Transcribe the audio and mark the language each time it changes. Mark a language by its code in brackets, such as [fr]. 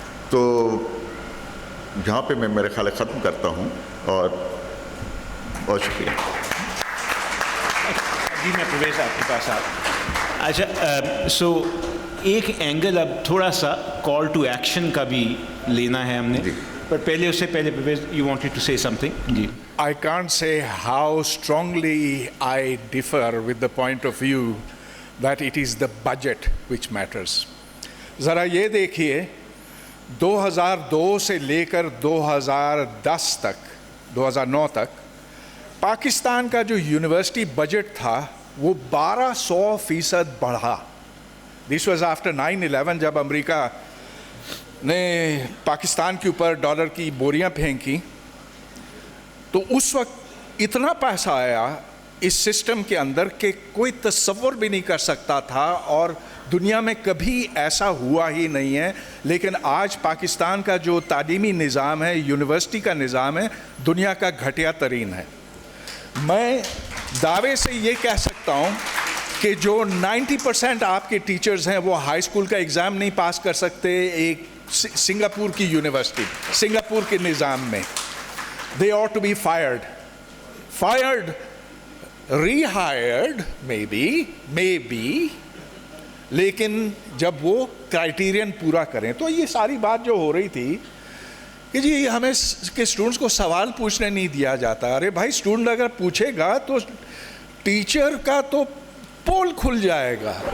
[ur] تو جہاں پہ میں میرے خیال ختم کرتا ہوں, اور بہت شکریہ. جی میں پرویز آپ کے پاس اچھا سو ایک اینگل اب تھوڑا سا کال ٹو ایکشن کا بھی لینا ہے ہم نے, پر پہلے اس سے پہلے [en] Pervez you wanted to سے some thing. [ur] جی [en] I can't say how strongly I differ with the point of view that it is the budget which matters. [ur] ذرا یہ دیکھیے 2002 سے لے کر 2010 تک 2009 تک پاکستان کا جو یونیورسٹی بجٹ تھا وہ 1200% بڑھا. [en] this was after [ur] 9/11 جب امریکہ نے پاکستان کے اوپر ڈالر کی بوریاں پھینکی, تو اس وقت اتنا پیسہ آیا اس سسٹم کے اندر کہ کوئی تصور بھی نہیں کر سکتا تھا, اور دنیا میں کبھی ایسا ہوا ہی نہیں ہے. لیکن آج پاکستان کا جو تعلیمی نظام ہے, یونیورسٹی کا نظام ہے, دنیا کا گھٹیا ترین ہے. میں دعوے سے یہ کہہ سکتا ہوں کہ جو 90% آپ کے ٹیچرز ہیں وہ ہائی اسکول کا ایگزام نہیں پاس کر سکتے ایک سنگاپور کی یونیورسٹی, سنگاپور کے نظام میں. [en] They ought to be fired, rehired maybe, [ur] لیکن جب وہ کرائیٹیرین پورا کریں. تو یہ ساری بات جو ہو رہی تھی کہ جی ہمیں کہ اسٹوڈنٹس کو سوال پوچھنے نہیں دیا جاتا. ارے بھائی اسٹوڈنٹ اگر پوچھے گا تو ٹیچر کا تو پول کھل جائے گا.